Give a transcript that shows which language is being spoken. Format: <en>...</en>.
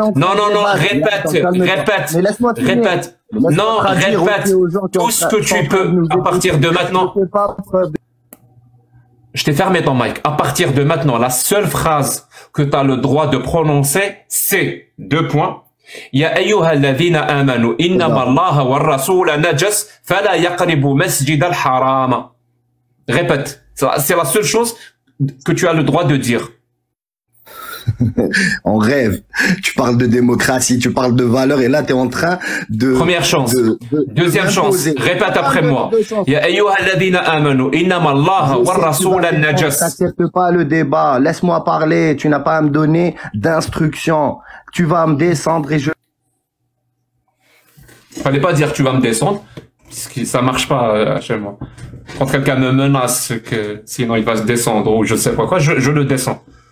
<fr>Non, répète. Non, répète tout ce que tu peux à partir de maintenant. Je t'ai fermé ton mic. À partir de maintenant, la seule phrase que tu as le droit de prononcer, c'est 2 points.</fr> <ar>يا أيها الذين آمنوا إنما الله والرسول نجس فلا يقربوا مسجد الحرام.</ar> <fr>Répète, c'est la seule chose que tu as le droit de dire. On rêve. Tu parles de démocratie, tu parles de valeurs et là tu es en train de... Première chance. Deuxième chance. Répète après moi.</fr> <ar>يا أيها الذين آمنوا إنما الله والرسول نجس.</ar> <fr>T'acceptes pas le débat. Laisse-moi parler. Tu n'as pas à me donner d'instructions. Tu vas me descendre et je... Fallait pas dire tu vas me descendre, puisque ça marche pas chez moi. Quand quelqu'un me menace que sinon il va se descendre ou je sais pas quoi, je le descends.</fr>